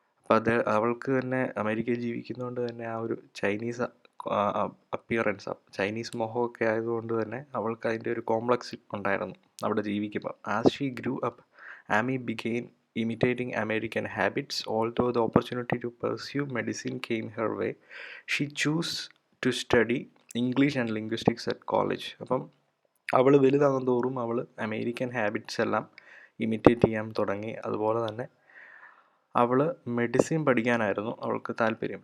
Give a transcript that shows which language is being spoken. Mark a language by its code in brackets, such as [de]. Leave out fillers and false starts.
[ml] അപ്പോൾ അവൾക്ക് തന്നെ അമേരിക്കയിൽ ജീവിക്കുന്നതുകൊണ്ട് തന്നെ ആ ഒരു ചൈനീസ് അപ്പിയറൻസ്, ചൈനീസ് മുഖമൊക്കെ ആയതുകൊണ്ട് തന്നെ അവൾക്ക് അതിൻ്റെ ഒരു കോംപ്ലക്സ് ഉണ്ടായിരുന്നു അവിടെ ജീവിക്കുമ്പോൾ. [en] As she grew up, Amy began imitating American habits. Although the opportunity to pursue medicine came her way, she chose to study English and linguistics at college. [ml] അപ്പം അവൾ വലുതാകും തോറും അവൾ അമേരിക്കൻ ഹാബിറ്റ്സ് എല്ലാം ഇമിറ്റേറ്റ് ചെയ്യാൻ തുടങ്ങി. അതുപോലെ തന്നെ അവൾ മെഡിസിൻ പഠിക്കാനായിരുന്നു അവൾക്ക് താല്പര്യം.